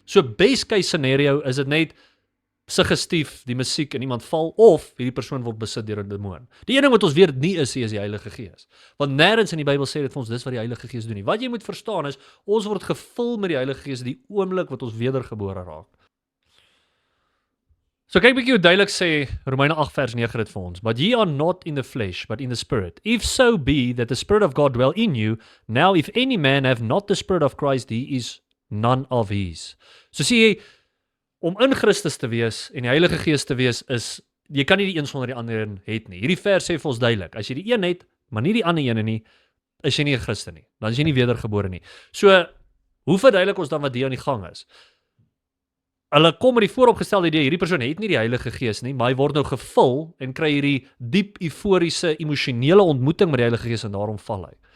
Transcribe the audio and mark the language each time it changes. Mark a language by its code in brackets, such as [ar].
[af] So best case scenario is dit net suggestief, die musiek en iemand val, of hierdie persoon word besit deur 'n demoon. Die een ding wat ons weet nie is die Heilige Gees. Want nêrens in die Bybel sê dit vir ons, dis wat die Heilige Gees doen nie. Wat jy moet verstaan is, ons word gevul met die Heilige Gees die oomblik wat ons wedergebore raak. So kyk bietjie hoe duidelik sê Romeine 8 vers 9 dit vir ons. [en] But ye are not in the flesh, but in the spirit. If so be that the Spirit of God dwell in you, now if any man have not the Spirit of Christ, he is none of his. [af] So sê jy, om in Christus te wees en die Heilige Gees te wees is, jy kan nie die een sonder die ander een het nie. Hierdie vers sê vir ons duidelik, as jy die een het, maar nie die ander ene nie, is jy nie 'n Christen nie. Dan is jy nie wedergebore nie. So, hoe verduidelik ons dan wat hier aan die gang is? Hulle kom met die vooropgestelde idee, hierdie persoon het nie die Heilige Gees nie, maar hy word nou gevul en kry hierdie diep euforiese, emosionele ontmoeting met die Heilige Gees en daarom val hy.